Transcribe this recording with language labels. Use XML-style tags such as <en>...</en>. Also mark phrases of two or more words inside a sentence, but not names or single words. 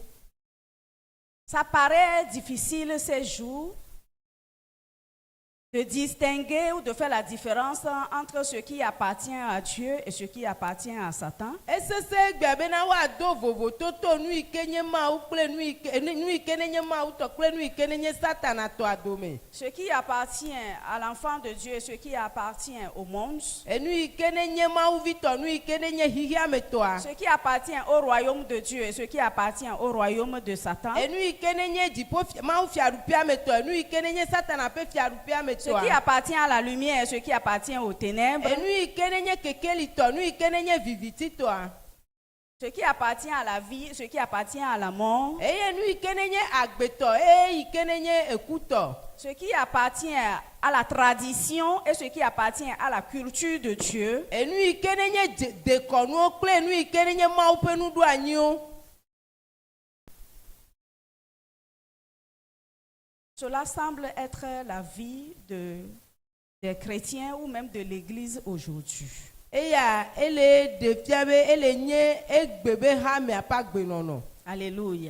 <fr>Ça paraît difficile ces jours de distinguer ou de faire la différence entre ce qui appartient à Dieu et ce qui appartient à Satan.</fr> <ee>Esese egbea bena woado vovototo nu yi ke nye Mawu kple nu yi ke ne nye Mawu tɔ kple nu yi ke ne nye Satana tɔa dome.</ee> <fr>Ce qui appartient à l'enfant de Dieu et ce qui appartient au monde.</fr> <ee>Enu yi ke ne nye Mawuvitɔ nu yi ke ne nye xixia me tɔa.</ee> <fr>Ce qui appartient au royaume de Dieu et ce qui appartient au royaume de Satan.</fr> <ee>Enu yi ke ne nye dziƒo Mawu fiaɖuƒea me tɔ enu yi ke ne nye Satana ƒe fiaɖuƒea me</ee> <fr>Ce qui</fr> <ee>tɔa.</ee> <fr>appartient à la lumière et ce qui appartient aux ténèbres.</fr> <ee>Enu yi ke ne nye kekelitɔ nu yi ke ne nye vivititɔa.</ee> <fr>Ce qui appartient à la vie, ce qui appartient à la mort.</fr> <ee>Eye nu yi ke ne nye agbetɔ eye yi ke ne nye ekutɔ.</ee> <fr>Ce qui appartient à la tradition et ce qui appartient à la culture de Dieu.</fr> <ee>Enu yi ke ne nye dekɔnuwo kple enu yi ke ne nye Mawu ƒe nuɖoanyiwo.</ee> <fr>Cela semble être la vie de des chrétiens ou même de l'Église aujourd'hui. Alléluia.</fr>